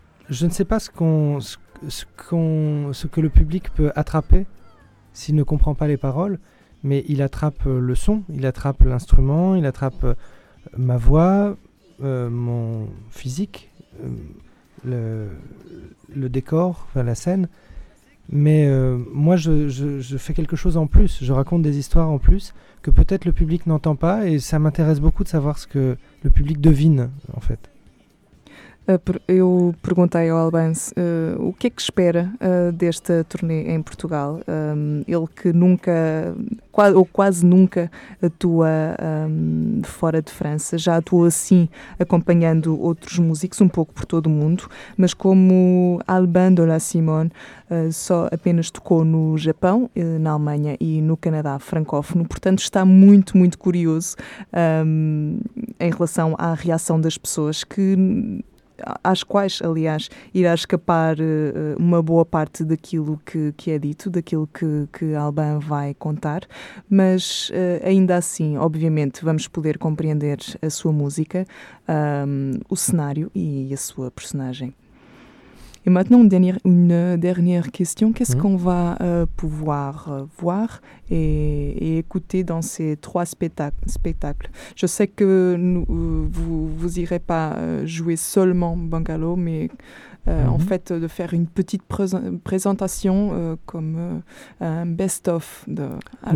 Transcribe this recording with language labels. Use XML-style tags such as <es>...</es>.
<fr>Je ne sais pas ce que le public peut attraper s'il ne comprend pas les paroles, mais il attrape le son, il attrape l'instrument, il attrape ma voix, mon physique. Le décor, enfin la scène, mais moi je fais quelque chose en plus, je raconte des histoires en plus que peut-être le public n'entend pas, et ça m'intéresse beaucoup de savoir ce que le public devine, en fait.</fr> <pt>Eu perguntei ao Albans o que é que espera desta turnê em Portugal. Ele que nunca, ou quase nunca, atua fora de França. Já atuou assim acompanhando outros músicos um pouco por todo o mundo. Mas como Albin de la Simone só apenas tocou no Japão, na Alemanha e no Canadá francófono. Portanto, está muito, muito curioso em relação à reação das pessoas que... às quais, aliás, irá escapar uma boa parte daquilo que é dito, daquilo que Albin vai contar, mas ainda assim, obviamente, vamos poder compreender a sua música, o cenário e a sua personagem.</pt> <fr>E maintenant, une dernière question. Qu'est-ce qu'on va pouvoir voir et écouter dans ces trois spectacles? Je sais que vous n'irez pas jouer seulement Bungalow, mais en fait, de faire une petite présentation comme un best-of de Albin</fr>